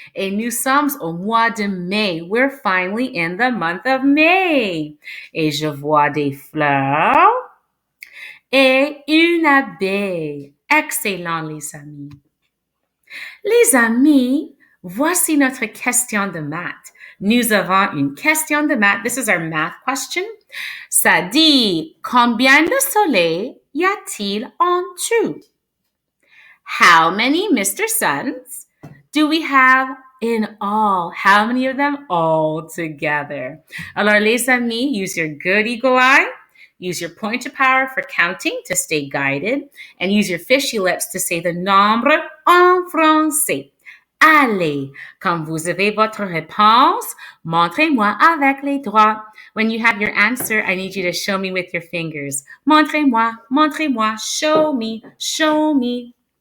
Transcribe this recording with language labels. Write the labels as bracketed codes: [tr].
[fr] Et nous sommes au mois de mai. [en] We're finally in the month of May. [fr] Et je vois des fleurs et une abeille. Excellent, les amis. Les amis, voici notre question de maths. Nous avons une question de maths. [en] This is our math question. [fr] Ça dit, combien de soleils y a-t-il en tout? [en] How many Mr. Suns do we have in all? How many of them all together? [fr] Alors, les amis, [en] use your good eagle eye. Use your point of power for counting to stay guided. And use your fishy lips to say the [fr] nombre en français. Allez, quand vous avez votre réponse, montrez-moi avec les doigts. [en] When you have your answer, I need you to show me with your fingers. [fr] Montrez-moi, montrez-moi, [en] show me, show me.